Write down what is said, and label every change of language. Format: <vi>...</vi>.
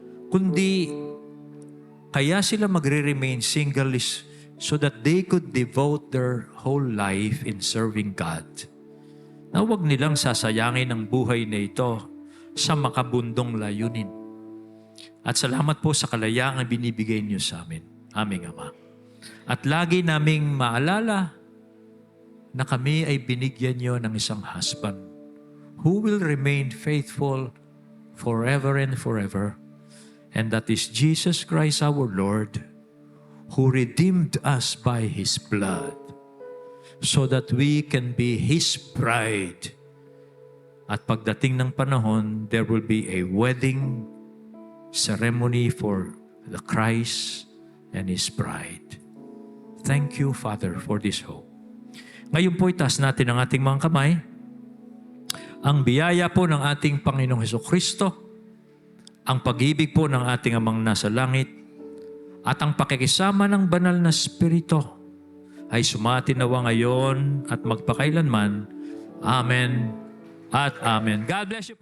<tl>Kundi kaya sila magre-remain</tl> <en>single is so that they could devote their whole life in serving God.</en> <tl>Na huwag nilang sasayangin ang buhay na ito sa makabundong layunin. At salamat po sa kalayaang binibigay niyo sa amin, aming Ama. At lagi naming maalala na kami ay binigyan niyo ng isang</tl> <en>husband who will remain faithful forever and forever. And that is Jesus Christ our Lord, who redeemed us by His blood so that we can be His bride.</en> <tl>At pagdating ng panahon,</tl> <en>there will be a wedding ceremony for the Christ and His bride. Thank you, Father, for this hope.</en> <tl>Ngayon po itaas natin ang ating mga kamay. Ang biyaya po ng ating Panginoong Hesukristo, ang pag-ibig po ng ating Amang nasa langit, at ang pakikisama ng banal na Espiritu ay sumati nawa ngayon at magpakailanman. Amen at Amen.</tl> <en>God bless you</en> <tl>po.</tl>